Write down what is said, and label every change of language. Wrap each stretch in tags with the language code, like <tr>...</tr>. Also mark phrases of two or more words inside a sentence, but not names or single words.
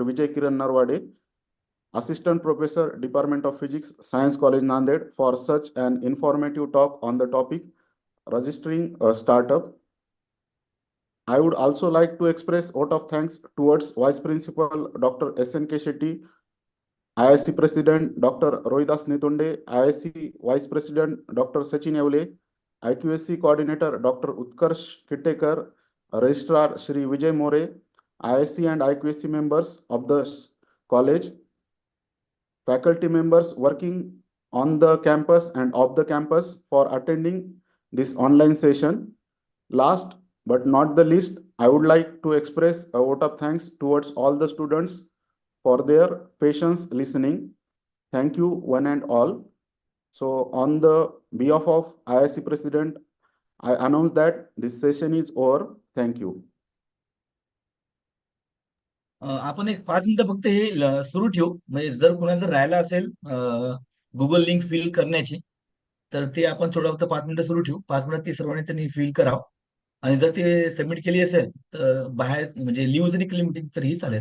<en>Vijay Kiran Narwade, Assistant Professor, Department of Physics, Science College, Nanded, for such an informative talk on the topic registering a startup. I would also like to express vote of thanks towards Vice Principal Dr. S.N.K. Shetty, IIC President Dr. Rohidas Netunde, IIC Vice President Dr. Sachin Evle, IQSC Coordinator Dr. Utkarsh Kittekar, Registrar Shri Vijay More, IIC and IQSC members of the college, faculty members working on the campus and off the campus for attending this online session. Last but not the least, I would like to express a vote of thanks towards all the students for their patience listening. Thank you one and all. So on the behalf of IIC President, I announce that this session is over. Thank you.</en> <mr>आपण एक 5 मिनिटं फक्त हे सुरू ठेवू. म्हणजे जर कोणाला जर राहिला असेल</mr> <en>Google link fill</en> <mr>करण्याची तर ते आपण थोडं फक्त 5 मिनिटं सुरू ठेवू. 5 मिनिटात ती सर्वांनी त्यांनी फिल करावं. आणि जर ते सबमिट केली असेल तर बाहेर म्हणजे लिव्ह जरी केली मीटिंग तरीही चालेल.</mr>